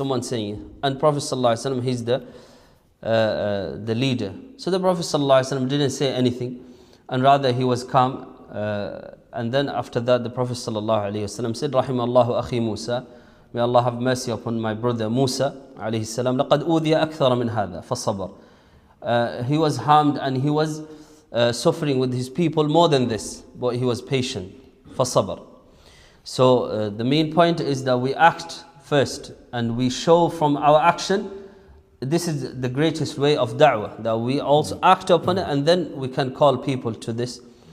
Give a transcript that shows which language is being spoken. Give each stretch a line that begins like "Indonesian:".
English: Someone saying, and Prophet ﷺ, he's the leader. So the Prophet ﷺ didn't say anything, and rather he was calm. And then after that, the Prophet ﷺ said, "Rahimallahu akhi Musa, may Allah have mercy upon my brother Musa alayhi salam.
Arabic: لقد أوذي أكثر من هذا فصبر."
English: He was harmed and he was suffering with his people more than this, but he was patient.
Arabic: فصبر.
English: So the main point is that we act first and we show from our action. This is the greatest way of da'wah, that we also act upon it and then we can call people to this.